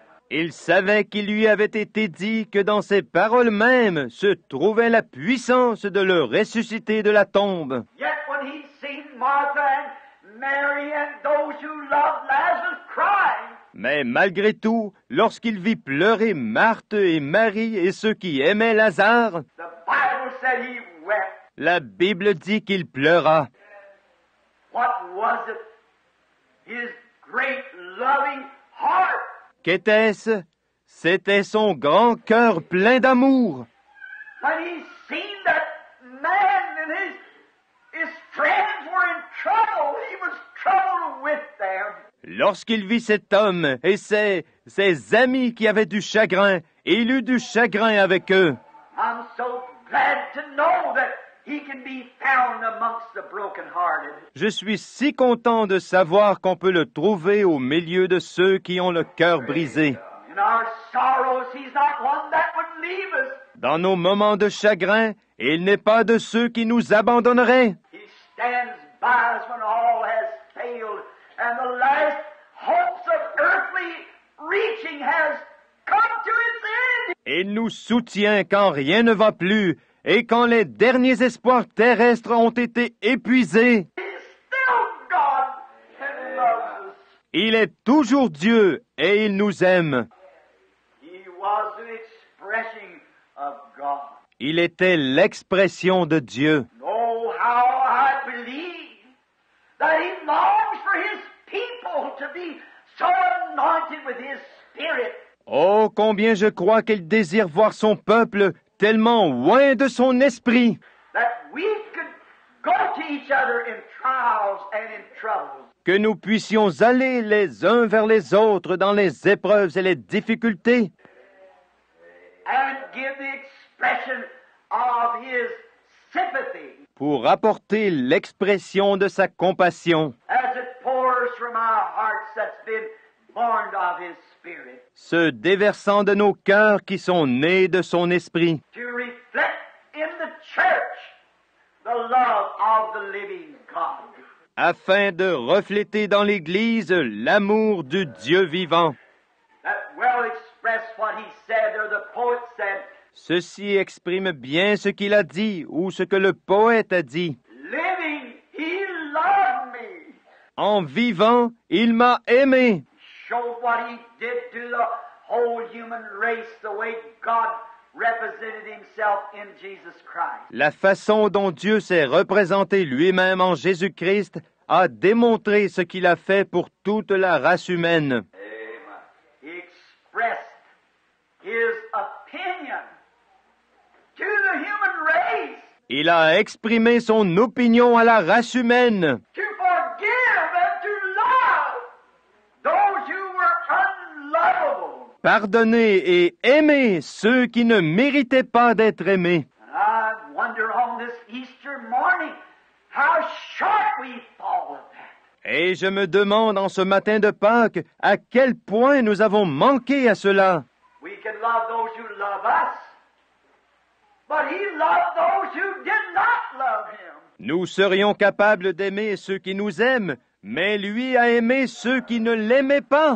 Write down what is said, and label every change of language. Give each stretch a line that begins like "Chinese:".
French: Il savait qu'il lui avait été dit que dans ces paroles mêmes se trouvait la puissance de le ressusciter de la tombe.
English: Yet when he seen Martha and Mary and those who loved Lazarus crying,
French: Mais malgré tout, lorsqu'il vit pleurer Marthe et Marie et ceux qui aimaient Lazare,
English: the Bible said he wept.
French: la Bible dit qu'il pleura.
English: What was it? His great loving heart.
French: Qu'était-ce? C'était son grand cœur plein d'amour.
English: When he seen that man and his friends were in trouble, he was troubled with them.
French: Lorsqu'il vit cet homme et ses amis qui avaient du chagrin, il eut du chagrin avec eux.
English: I'm so glad to know that he can be found amongst the brokenhearted.
French: Je suis si content de savoir qu'on peut le trouver au milieu de ceux qui ont le cœur brisé.
English: In our sorrows, he's not one that would leave us.
French: Dans nos moments de chagrin, il n'est pas de ceux qui nous abandonneraient.
English: He stands by us when all has failed and the last hopes of earthly reaching has come to its end.
French: Il nous soutient quand rien ne va plus et quand les derniers espoirs terrestres ont été épuisés.
English: He's still God and loves us.
French: Il est toujours Dieu et il nous aime.
English: He was the expression of God.
French: Il était l'expression de Dieu.
English: Oh, how I believe that he longs for his people to be so anointed with his Spirit.
French: Oh, combien je crois qu'il désire voir son peuple tellement loin de son esprit,
English: That we could go to each other in trials and in troubles.
French: que nous puissions aller les uns vers les autres dans les épreuves et les difficultés,
English: And give the expression of his sympathy
French: pour apporter l'expression de sa compassion,
English: as it pours from our hearts that's been born of his Spirit,
French: se déversant de nos cœurs qui sont nés de son esprit,
English: to reflect in the church the love of the living God.
French: afin de refléter dans l'Église l'amour du Dieu vivant.
English: That well expressed what he said, or the poet said,
French: Ceci exprime bien ce qu'il a dit ou ce que le poète a dit.
English: living, he loved me.
French: En vivant, il m'a aimé.
English: Showed what he did to the whole human race, the way God represented himself in Jesus Christ.
French: La façon dont Dieu s'est représenté lui-même en Jésus-Christ a démontré ce qu'il a fait pour toute la race humaine.
English: He expressed his opinion to the human race
French: Il a exprimé son opinion à la race humaine
English: to forgive and to love those who were unlovable.
French: pardonner et aimer ceux qui ne méritaient pas d'être aimés.
English: And I wonder on this Easter morning how short we fall of that.
French: Et je me demande en ce matin de Pâques à quel point nous avons manqué à cela.
English: We can love those who love us, but he loved those who did not love him.
French: Nous serions capables d'aimer ceux qui nous aiment, mais lui a aimé ceux qui ne l'aimaient pas.